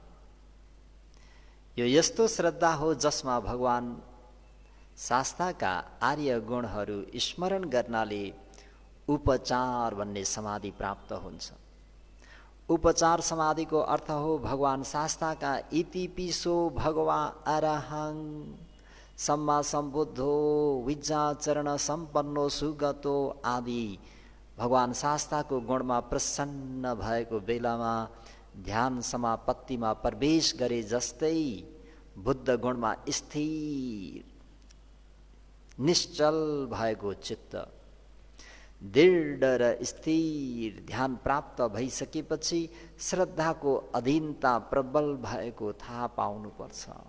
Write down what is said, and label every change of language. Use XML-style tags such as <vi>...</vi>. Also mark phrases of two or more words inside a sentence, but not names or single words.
<ne>यो यस्तो श्रद्धा हो जसमा भगवान शास्त्रका आर्य गुणहरू स्मरण गर्नाले उपचार भन्ने समाधि प्राप्त हुन्छ। उपचार समाधिको अर्थ हो भगवान शास्त्रका</ne> <pi>इति पिसो भगवा अरहं सम्मा सम्बुद्धो विज्ञाचरण सम्पन्नो सुगतो</pi> <ne>आदि भगवान शास्त्रको गुणमा प्रसन्न भएको बेलामा ध्यान समापत्तिमा प्रवेश गरे जस्तै बुद्ध गुणमा स्थिर निश्चल भएको चित्त, दृढ र स्थिर ध्यान प्राप्त भइसकेपछि श्रद्धाको अधीनता प्रबल भएको थाहा पाउनुपर्छ।</ne>